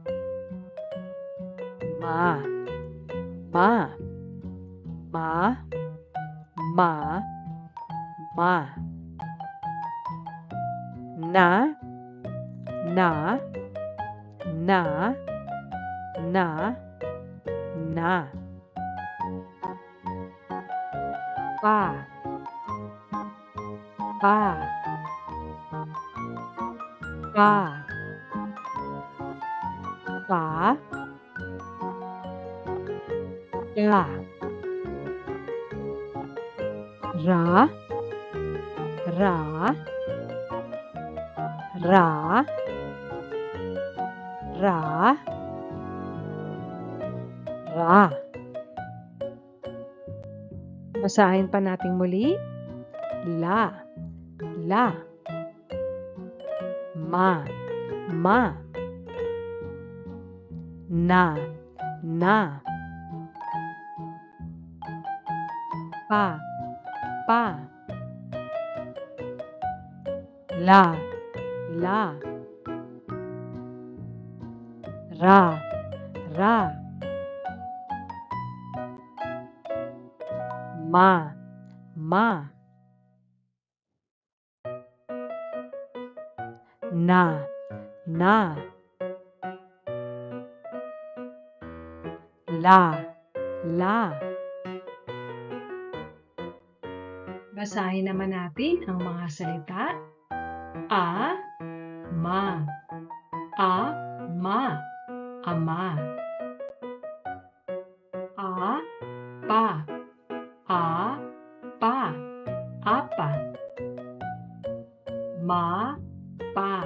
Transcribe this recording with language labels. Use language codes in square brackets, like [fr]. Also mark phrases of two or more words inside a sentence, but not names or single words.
[tl] Ma, ma, ma, ma, ma. Na, na, na, na, na. Pa, pa, pa, pa, ya, ra, ra, ra, ra, ra. Basahin pa natin muli. La, la. Ma, ma. Na, na. Pa, pa. La, la. Ra, ra. Ma, ma. Na, na. La, la. Basahin naman natin ang mga salita. A, ma. A, ma. Ama. A, pa. A, pa. Apa. Ma, pa.